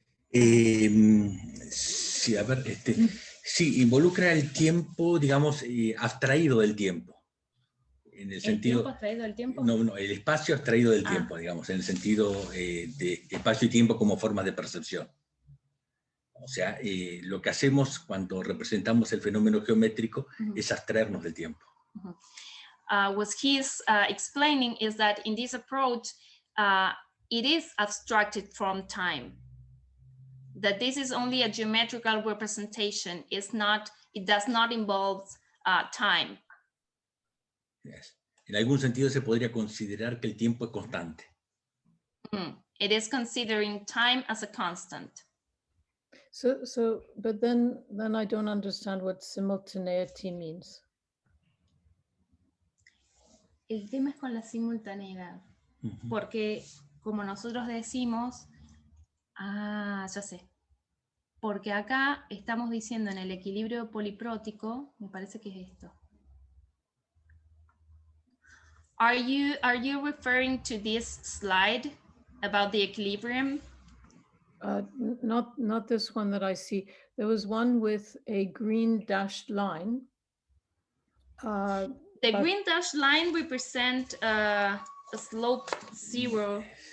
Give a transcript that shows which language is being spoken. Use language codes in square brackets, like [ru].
[es] Sí, a ver, sí, involucra el tiempo, digamos, abstraído del tiempo. En el sentido, tiempo abstraído del tiempo? No, el espacio abstraído del tiempo, digamos, en el sentido de espacio y tiempo como forma de percepción. O sea, lo que hacemos cuando representamos el fenómeno geométrico es abstraernos del tiempo. [en] What he's explaining is that in this approach, it is abstracted from time. That this is only a geometrical representation. It does not involve time. Yes. [es] En algún sentido se podría considerar que el tiempo es constante. [en] It is considering time as a constant. But then I don't understand what simultaneity means. [es] El tema es con la simultaneidad, porque como nosotros decimos, ya sé, porque acá estamos diciendo en el equilibrio poliprótico, me parece que es esto. [en] Are you referring to this slide about the equilibrium? Not this one that I see. There was one with a green dashed line. The green dashed line represents a slope 0.